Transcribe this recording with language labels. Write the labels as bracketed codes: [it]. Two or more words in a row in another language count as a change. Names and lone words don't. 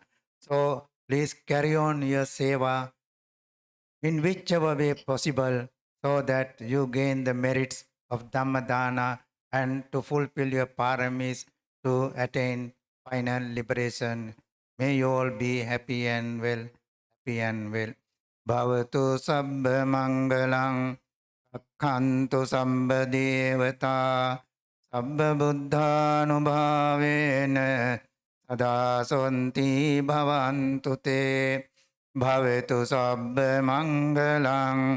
[en] So please carry on your seva in whichever way possible so that you gain the merits of [pi] Dhamma Dana [en] and to fulfill your paramis to attain final liberation. May you all be happy and well, happy and well. [pi] Bhavatu sabba mangalang akhantu sabba devata sabba buddhanubhavena sada santi bhavantu te bhavetu sabba mangalang